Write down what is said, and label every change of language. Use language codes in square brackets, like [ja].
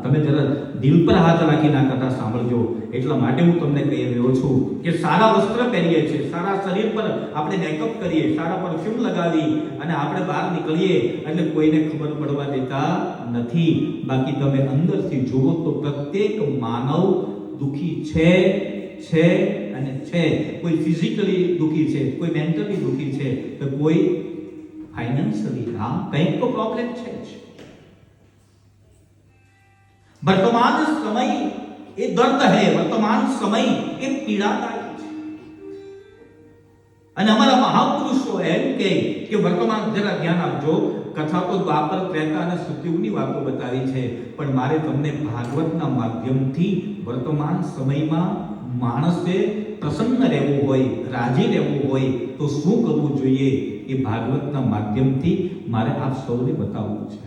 [gu] તમે જરા દિલ પર હાથ રાખીને આ કથા સાંભળજો. એટલા માટે હું તમને કહી રહ્યો છું કે સારા વસ્ત્ર પહેરીએ છીએ, સારા શરીર પર આપણે મેકઅપ કરીએ, સારા પરફ્યુમ લગાવી અને આપણે બહાર નીકળીએ એટલે કોઈને ખબર પડવા દેતા નથી. બાકી તમે અંદરથી જુઓ તો પ્રત્યેક માનવ દુખી છે અને છે. કોઈ ફિઝિકલી દુખી છે, કોઈ મેન્ટલી દુખી છે, તો કોઈ ફાઇનાન્શિયલી કંઈક તો પ્રોબ્લેમ છે જ. [hi] वर्तमान समय ये दर्द है, वर्तमान समय ये पीड़ादायी है. [gu] અને અમારા મહાપુરુષો એમ કે વર્તમાન, જરા ધ્યાન આપજો, કથા તો દ્વાપર, ત્રેતા અને સતયુગની વાતો બતાવી છે, પણ મારે તમને ભાગવતના માધ્યમથી વર્તમાન સમયમાં માણસે પ્રસન્ન રહેવું હોય, રાજી રહેવું હોય તો શું કરવું જોઈએ એ ભાગવતના માધ્યમથી મારે આપ સૌને બતાવવું છે.